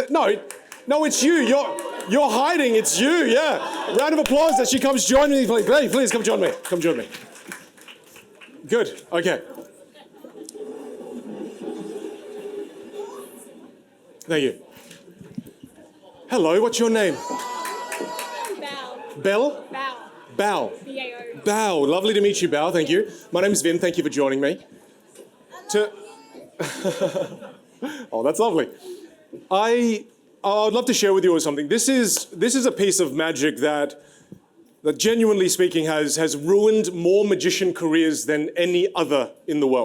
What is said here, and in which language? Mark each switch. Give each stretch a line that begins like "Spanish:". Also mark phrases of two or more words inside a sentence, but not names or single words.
English: No, it's you. You're hiding. It's you. Yeah. Round of applause that she comes join me. Please come join me. Come join me. Good. Okay. Thank you. Hello, what's your name? Bao. Belle? Bao. Bao. B-A-O. Bao. Lovely to meet you, Bao. Thank you. My name's Vinh. Thank you for joining me. Oh, that's lovely. I would love to share with you something. This is a piece of magic that genuinely speaking has ruined more magician careers than any other in the world.